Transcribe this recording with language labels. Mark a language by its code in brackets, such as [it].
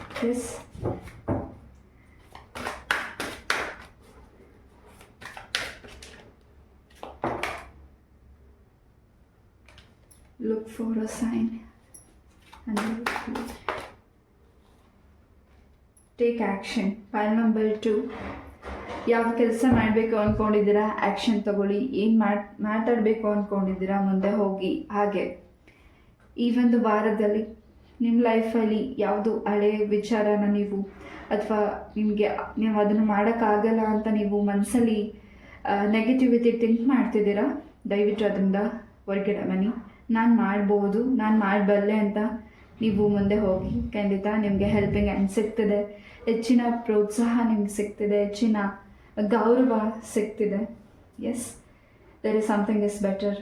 [en] Yes, look for a sign and take action. [kn] Pal number 2 ಯಾವ ಕೆಲಸ ಮಾಡಬೇಕು ಅಂದ್ಕೊಂಡಿದ್ದೀರಾ, ಆ್ಯಕ್ಷನ್ ತಗೊಳ್ಳಿ. ಏನು ಮಾತಾಡಬೇಕು ಅಂದ್ಕೊಂಡಿದ್ದೀರಾ, ಮುಂದೆ ಹೋಗಿ. ಹಾಗೆ ಈ ಒಂದು ವಾರದಲ್ಲಿ ನಿಮ್ಮ ಲೈಫಲ್ಲಿ ಯಾವುದು ಹಳೆಯ ವಿಚಾರನ ನೀವು, ಅಥವಾ ನೀವು ಅದನ್ನು ಮಾಡೋಕ್ಕಾಗಲ್ಲ ಅಂತ ನೀವು ಮನಸ್ಸಲ್ಲಿ ನೆಗೆಟಿವಿಟಿ ಥಿಂಕ್ ಮಾಡ್ತಿದ್ದೀರಾ, ದಯವಿಟ್ಟು ಅದರಿಂದ ಹೊರಗಡೆ ಬನ್ನಿ. ನಾನು ಮಾಡ್ಬೋದು, ನಾನು ಮಾಡಬಲ್ಲೆ ಅಂತ ನೀವು ಮುಂದೆ ಹೋಗಿ. ಖಂಡಿತ ನಿಮಗೆ ಹೆಲ್ಪಿಂಗ್ ಹ್ಯಾಂಡ್ ಸಿಗ್ತದೆ, ಹೆಚ್ಚಿನ ಪ್ರೋತ್ಸಾಹ ನಿಮ್ಗೆ ಸಿಗ್ತದೆ, ಹೆಚ್ಚಿನ ಗೌರವ ಸಿಗ್ತಿದೆ. [en] Yes, there is something is better.